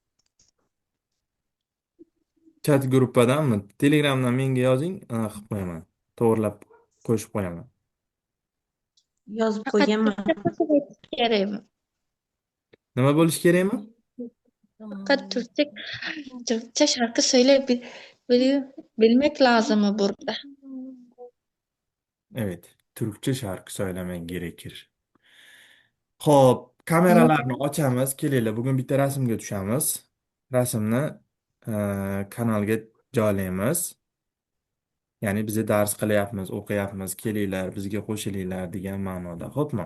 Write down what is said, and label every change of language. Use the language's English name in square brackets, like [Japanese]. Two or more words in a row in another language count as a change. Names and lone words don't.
[Uzbek] Chat gruppadanmi? Telegramdan menga yozing, anaqa qilib qo'yaman. To'g'irlab qo'shib qo'yaman. Yozib Faqat qo'yganman. turkcha aytish kerakmi? Nima bo'lishi kerakmi? [Turkish] Faqat Türkçe şarkı bilmek lazım burada. Evet, Türkçe şarkı söylemek gerekir. [Uzbek] Hop, kameralarni ochamiz. Kelinglar, bugun bitta rasmga tushamiz. Rasmni kanalga joylaymiz. Ya'ni biz dars qilyapmiz, o'qiyapmiz, kelinglar, bizga qo'shilinglar degan ma'noda. Xo'pmi?